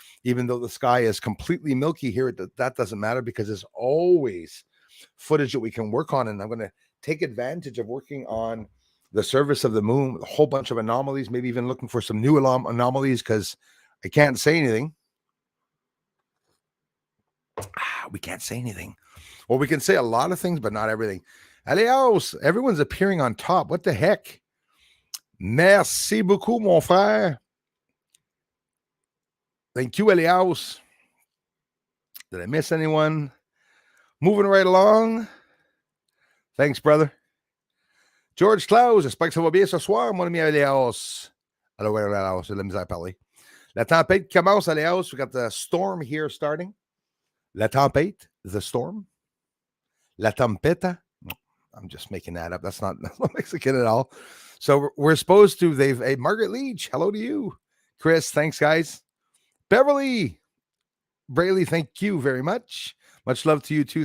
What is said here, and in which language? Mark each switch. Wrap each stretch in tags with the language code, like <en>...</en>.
<en>Even though the sky is completely milky here, that doesn't matter because there's always footage that we can work on, and I'm going to take advantage of working on the surface of the moon, a whole bunch of anomalies, maybe even looking for some new anomalies because I can't say anything. We can't say anything. Well, we can say a lot of things, but not everything. Alios, everyone's appearing on top. What the heck?</en> <fr>Merci beaucoup, mon frère.</fr> <en>Thank you, Elias. Did I miss anyone? Moving right along. Thanks, brother.</en> <fr>George Klaus, j'espère que ça va bien ce soir, mon ami Elias. Alors, Elias, j'ai de la misère à parler. La tempête commence, Elias.</fr> <en>We got the storm here starting.</en> <fr>La tempête,</fr> <en>the storm. La tempeta. I'm just making that up. That's not Mexican at all. So we're supposed to, hey, Margaret Leach, hello to you. Chris, thanks, guys. Beverly, Brayley, thank you very much. Much love to you, too.</en>